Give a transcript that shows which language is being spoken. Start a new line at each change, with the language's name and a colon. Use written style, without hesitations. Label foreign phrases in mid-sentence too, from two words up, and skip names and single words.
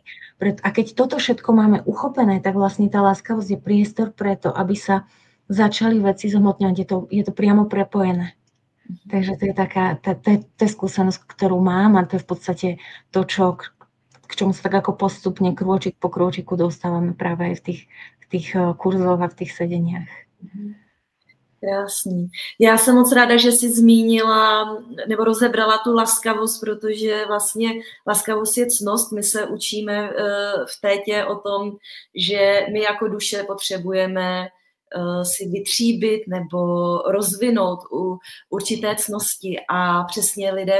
Slovak: A keď toto všetko máme uchopené, tak vlastne tá láskavosť je priestor preto, aby sa začali veci zhmotňovať, je to priamo prepojené. Takže to je taká, to je skúsenosť, ktorú mám a to je v podstate to, k čomu sa tak ako postupne krôčik po krôčiku dostávame práve aj v tých kurzoch a v tých sedeniach.
Czech: Krásný. Já jsem moc ráda, že jsi zmínila nebo rozebrala tu laskavost, protože vlastně laskavost je ctnost. My se učíme v tétě o tom, že my jako duše potřebujeme si vytříbit nebo rozvinout u určité ctnosti a přesně lidé